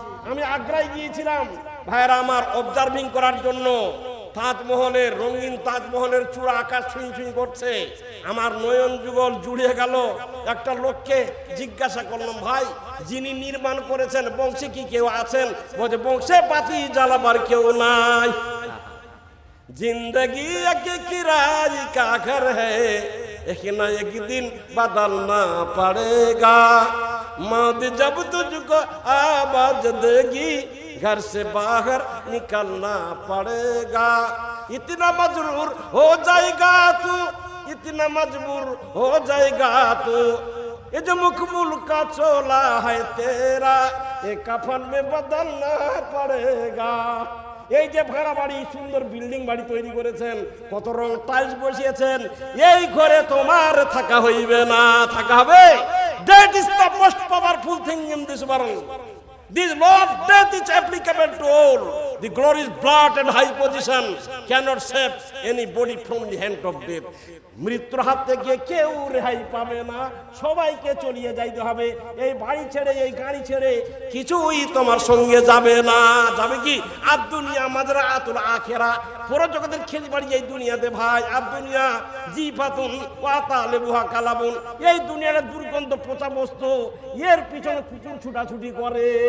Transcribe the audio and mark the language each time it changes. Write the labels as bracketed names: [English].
[Bangla] আমি আগ্রায় গিয়েছিলাম ভাইরা আমার অবজার্ভিং করার জন্য। তাজমহলের, রঙিন তাজমহলের চূড়া আকাশ ছুঁই ছুঁই করছে, আমার নয়ন যুগল জুড়ে গেল। একটা লোককে জিজ্ঞাসা করলাম, ভাই যিনি নির্মাণ করেছেন বংশে কি কেউ আছেন? বলছে বংশে বাতি জ্বালাবার কেউ নাই। [Hindi] जिंदगी एक किराए का घर है, एक न एक दिन बदलना पड़ेगा। मौत जब तुझको आवाज देगी, घर से बाहर निकलना पड़ेगा। इतना मजबूर हो जाएगा तू, इतना मजबूर हो जाएगा तू, ये जो मुकबुल का चोला है तेरा ये कफन में बदलना पड़ेगा। [Bangla] এই যে ভাড়া বাড়ি সুন্দর বিল্ডিং বাড়ি তৈরি করেছেন, কত রং টাইলস বসিয়েছেন, এই ঘরে তোমার থাকা হইবে না, থাকা হবে। [English] That is the most powerful thing in this world. This law of death is applicable to all. The glorious blood and high position cannot save anybody from the hand of death. [Bangla] মৃত্যুর হাত থেকে কেউ রেহাই পাবে না, সবাইকে চলিয়ে যাইতে হবে। এই বাড়ি ছেড়ে এই গাড়ি ছেড়ে কিছুই তোমার সঙ্গে যাবে না। যাবে কি? আর [Arabic] দুনিয়া মাজরা আতুল আখেরা, [Bangla] পুরো জগতের খেলি বাড়ি এই দুনিয়াতে ভাই। আর [Arabic] দুনিয়া জিফাতুন ওয়া তালেবুহা কালাবুন, [Bangla] এই দুনিয়াটা দুর্গন্ধ পচা বস্তু, এর পিছনে কুকুর ছুটাছুটি করে।